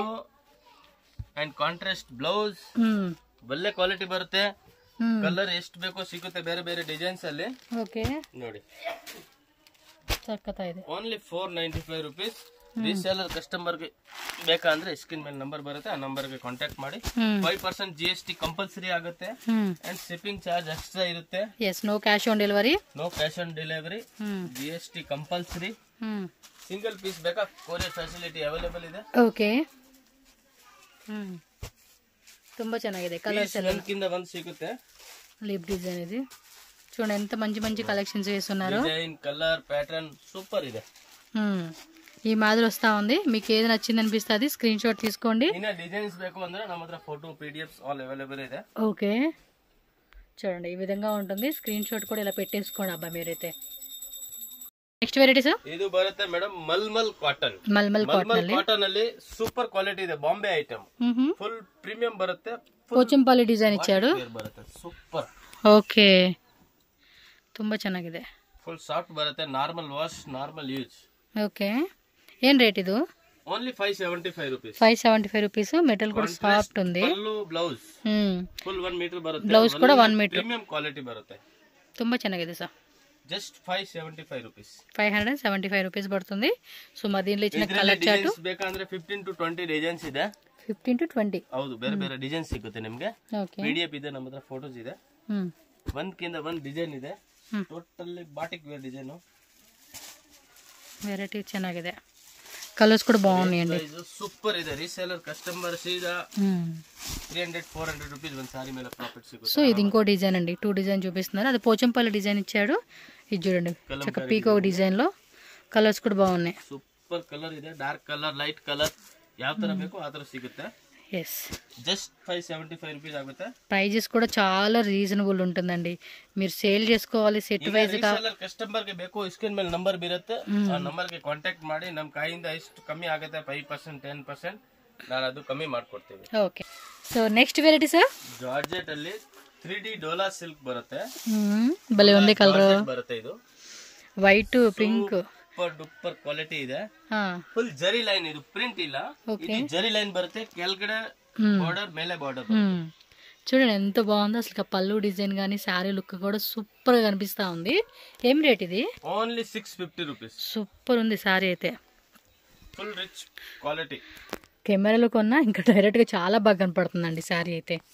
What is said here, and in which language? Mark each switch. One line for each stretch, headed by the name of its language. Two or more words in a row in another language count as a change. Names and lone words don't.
English: and contrast blouse,
Kannada: ಒಳ್ಳೆ ಕ್ವಾಲಿಟಿ ಬರುತ್ತೆ. ಕಲರ್ ಎಷ್ಟು ಬೇಕೋ ಸಿಗುತ್ತೆ ಬೇರೆ ಬೇರೆ ಡಿಸೈನ್ಸ್ ಅಲ್ಲಿ. ಓಕೆ ನೋಡಿ, ಸಕ್ಕತ್ತ ಇದೆ. ಓನ್ಲಿ 495 ರೂಪೀಸ್. ರೀಸೇಲರ್ ಕಸ್ಟಮರ್ ಗೆ ಬೇಕಂದ್ರೆ ಸ್ಕ್ರೀನ್ ಮೇಲೆ ನಂಬರ್ ಬರುತ್ತೆ, ಆ ನಂಬರ್ ಗೆ ಕಾಂಟ್ಯಾಕ್ಟ್ ಮಾಡಿ. 5% GST ಕಂಪಲ್ಸರಿ ಆಗುತ್ತೆ.
English: and shipping charge extra
Kannada: ಇರುತ್ತೆ.
English: yes, no cash on delivery. no cash on delivery.
Kannada: GST ಕಂಪಲ್ಸರಿ. ಸಿಂಗಲ್ ಪೀಸ್ ಬೇಕಾ ಕೊರಿಯರ್ ಫೆಸಿಲಿಟಿ ಅವೈಲೇಬಲ್ ಇದೆ. ಓಕೆ, ತುಂಬಾ ಚೆನ್ನಾಗಿದೆ. ಕಲರ್ಸ್ ಎಲ್ಲ ಒಂದಕ್ಕಿಂತ ಒಂದು ಸಿಗುತ್ತೆ. ಲಿಪ್ ಡಿಸೈನ್ ಇದೆ
Telugu: చూడండి, ఎంత మంచి మంచి కలెక్షన్స్ వేస్తున్నారు. డిజైన్, కలర్, ప్యాటర్న్ సూపర్ ಇದೆ. ఈ మాదిరి వస్తా ఉంది. మీకు ఏది నచ్చింది అనిపిస్తుంది స్క్రీన్ షాట్ తీసుకోండి.
Kannada: ఇన్న డిజైన్స్ ಬೇಕು ಅಂದ್ರೆ ನಮ್ಮ ಹತ್ರ ಫೋಟೋ PDFs
English: all available
Kannada: ಇದೆ.
Telugu: ఓకే, చూడండి ఈ విధంగా ఉంటుంది. స్క్రీన్ షాట్ కూడా ఇలా పెట్టేసుకోండి అబ్బా మీరైతే.
English: next variety
Telugu: సార్,
Kannada: ಇದು ಬರುತ್ತೆ ಮೇಡಮ್ ಮಲ್ಮಲ್ ಕಾಟನ್. మల్మల్ ಕಾಟನ್ ಅಲ್ಲಿ ಸೂಪರ್ ಕ್ವಾಲಿಟಿ ಇದೆ, ಬಾಂಬೆ ಐಟಮ್. ಫುಲ್ ಪ್ರೀಮಿಯಂ ಬರುತ್ತೆ.
Telugu: పోచంపల్లి డిజైన్ ఇచ్చాడు.
Kannada: ಬರುತ್ತೆ ಸೂಪರ್. ఓకే, ತುಂಬಾ ಚೆನ್ನಾಗಿದೆ. ಫುಲ್ ಸಾಫ್ಟ್ ಬರುತ್ತೆ, ನಾರ್ಮಲ್ ವಾಶ್, ನಾರ್ಮಲ್ ಯೂಸ್.
Telugu: ఓకే, ఏం రేట్ ఇది? ఓన్లీ 575 రూపీస్. 575 రూపీస్. మెటల్ కూడా సాఫ్ట్ ఉంది.
Kannada: పల్లు, బ్లౌజ్ ಫುಲ್ 1 ಮೀಟರ್ ಬರುತ್ತೆ. ಬ್ಲೌಸ್ ಕೂಡ 1 ಮೀಟರ್. ಪ್ರೀಮಿಯಂ ಕ್ವಾಲಿಟಿ ಬರುತ್ತೆ. ತುಂಬಾ ಚೆನ್ನಾಗಿದೆ ಸರ್.
Telugu: జస్ట్ 575 రూపీస్. 575 రూపీస్ పడుతుంది. సో మా దీనిలో ఇచ్చిన కలర్ చార్ట్
Kannada: ಬೇಕಂದ್ರೆ 15 to 20 ಡಿಸೈನ್ಸ್ ಇದೆ. 15 to 20 ಹೌದು, ಬೇರೆ ಬೇರೆ ಡಿಸೈನ್ಸ್ ಸಿಗುತ್ತೆ ನಿಮಗೆ. PDF ಇದೆ, ನಮ್ಮ ಹತ್ರ ಫೋಟೋಸ್ ಇದೆ. ಒಂದಕ್ಕಿಂತ ಒಂದು ಡಿಸೈನ್ ಇದೆ. ಟೋಟಲಿ ಬಾಟಿಕ್ ವೇರ್ ಡಿಸೈನ್.
Telugu: వెరైటీ ಚೆನ್ನಾಗಿದೆ. కలర్స్ కూడా బాగున్నాయండి.
Kannada: సూపర్ ಇದೆ.
Telugu: రీసేలర్ కస్టమర్ సీదా 300-400 రూపీస్ ಒಂದು సారీ ಮೇಲೆ ప్రాఫిట్ సిಗುತ್ತೆ. సో ఇది ఇంకో డిజైన్ అండి. 2 డిజైన్ చూపిస్తున్నారు. అది పోచంపల్లి డిజైన్ ఇచ్చాడు. ఇది చూడండి చక్క పీకో డిజైన్ లో. కలర్స్ కూడా బాగున్నాయి. సూపర్ కలర్ ಇದೆ.
English: dark colour, light colour,
Kannada: ಯಾವ ತರ ಬೇಕು ಆ ತರ ಸಿಗುತ್ತೆ.
Telugu: ఎస్, జస్ట్ 575 రూపీస్ ఆಗುತ್ತೆ. ప్రైజెస్ కూడా చాలా రీజనబుల్ ఉంటుందండి. మీరు సేల్ చేసుకోవాలి సెట్ వైజ్ గా.
Kannada: ಕಸ್ಟಮರ್ ಗೆ ಬೇಕು ಸ್ಕ್ರೀನ್ ಮೇಲೆ ನಂಬರ್ ಬರುತ್ತೆ, ಆ ನಂಬರ್ ಗೆ ಕಾಂಟ್ಯಾಕ್ಟ್ ಮಾಡಿ. ನಮ್ಮ ಕೈಯಿಂದ ಎಷ್ಟು ಕಮ್ಮಿ ಆಗುತ್ತೆ 5% 10% ನಾನು ಅದು ಕಮ್ಮಿ ಮಾಡ್ಕೊಡ್ತೀವಿ. ಓಕೆ,
English: so next variety
Kannada: ಸರ್, ಜಾರ್ಜೆಟ್ ಅಲ್ಲಿ 3D ಡೋಲಾ ಸಿಲ್ಕ್ ಬರುತ್ತೆ.
Telugu: భలే ఉంది కలర్.
Kannada: ಬರುತ್ತೆ ಇದು
English: వైట్ పింక్ super duper quality
Kannada: ಇದೆ.
English: full zari line,
Kannada: ಇದು ಪ್ರಿಂಟ್ ಇಲ್ಲ, ಇದು ಜರಿ లైన్ ಬರುತ್ತೆ. ಕೆಳಗಡೆ బార్డర్, ಮೇಲೆ బార్డర్.
Telugu: చూడండి ఎంత బాగుందో అసలు. పళ్ళు డిజైన్ గానీ శారీ లుక్ కూడా సూపర్ గా కనిపిస్తా ఉంది. ఏం రేట్ ఇది? ఓన్లీ 650 రూపీస్. సూపర్ ఉంది శారీ అయితే, ఫుల్ రిచ్ క్వాలిటీ. కెమెరాలో కొన్నా ఇంకా డైరెక్ట్ గా చాలా బాగా కనపడుతుందండి శారీ అయితే.